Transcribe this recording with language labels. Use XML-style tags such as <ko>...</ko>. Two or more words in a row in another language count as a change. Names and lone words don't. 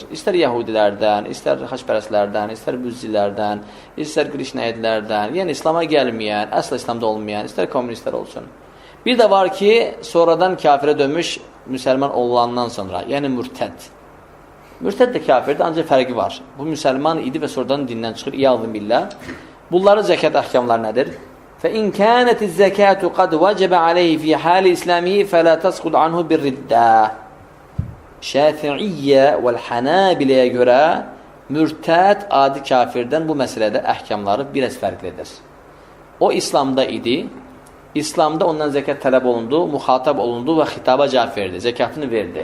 <az>İstər Yahudilərdən, istər xaçpərəslərdən, istər büzzilərdən, istər Krişnəyidlərdən, yəni İslam'a gəlməyən, əsla İslam'da olmayan, istər komünistlər olsun. Bir də var ki, sonradan kafirə dönmüş müsəlman olandan sonra, yəni mürtəd. Mürtəd də kafirdir, ancaq fərqi var. Bu müsəlman idi və sonradan dindən çıxır,</az> <ar>عياذ بالله.</ar> <az>Bunların zəkat əhkamları nədir?</az> <ar>فَإِنْ كَانَتِ الزَّكَاةُ قَدْ وَجَبَ عَلَيْهِ فِي حَالِ إِسْلَامِهِ فَلَا تَسْقُطْ عَنْهُ بِالرِّدَّةِ</ar> <az>Şəfi'iyyə və Hanabiləyə görə mürtəd adi kafirdən bu məsələdə əhkamları biraz fərqlidir. O İslamda idi, İslamda ondan zəkat tələb olundu, müxatab olundu və xitaba cavab verdi, zəkatını verdi.</az>